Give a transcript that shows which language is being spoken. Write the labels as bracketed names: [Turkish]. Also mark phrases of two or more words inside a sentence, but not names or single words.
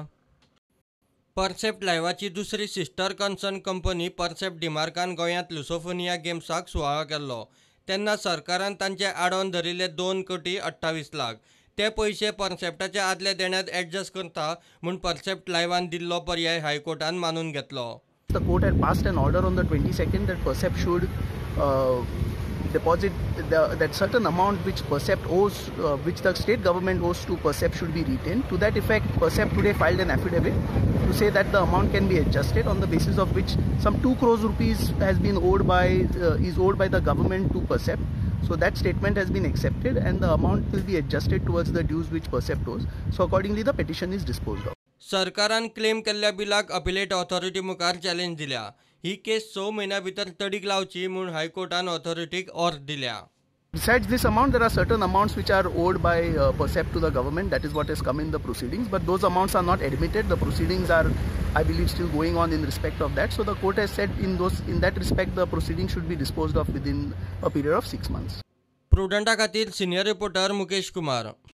[Konkani] परसेप्ट लायव्हाची दुसरी [English] sister concern company [Konkani] परसेप्ट डिमार्कान गोंयांत लुसोफोनिया गेम्साक सुवाळो केल्लो तेन्ना सरकारान तांचे आडोवन धरिल्ले 2,28 लाख ते पयशे परसेप्टाच्या आदल्या देण्यांत एडजस्ट करता म्हूण परसेप्ट लायव्हान दिल्लो पर्याय हायकोर्टान मानून घेतलो। [English] The court had passed an order on the 22nd that Percept should deposit that certain amount which Percept owes, which the state government owes to Percept should be retained. To that effect, Percept today filed an affidavit to say that the amount can be adjusted, on the basis of which some 2 crores rupees has been is owed by the government to Percept. So that statement has been accepted and the amount will be adjusted towards the dues which Percept owes. So accordingly the petition is disposed of. [Konkani] सरकारान क्लेम केल्ल्या बिलाक [English] appellate authority [Konkani] मुखार चॅलेंज दिल्या। ही केस 6 म्हयन्यां भितर तडीक लावची म्हूण हायकोर्टान ऑथॉरिटीक ऑर्डर दिल्या। [English] Besides this amount, there are certain amounts which are owed by Percept to the government. That is what has come in the proceedings. But those amounts are not admitted. The proceedings are, I believe, still going on in respect of that. So the court has said in that respect, the proceedings should be disposed of within a period of 6 months. [Konkani] प्रुडंटा खातीर सिनियर रिपोर्टर मुकेश कुमार।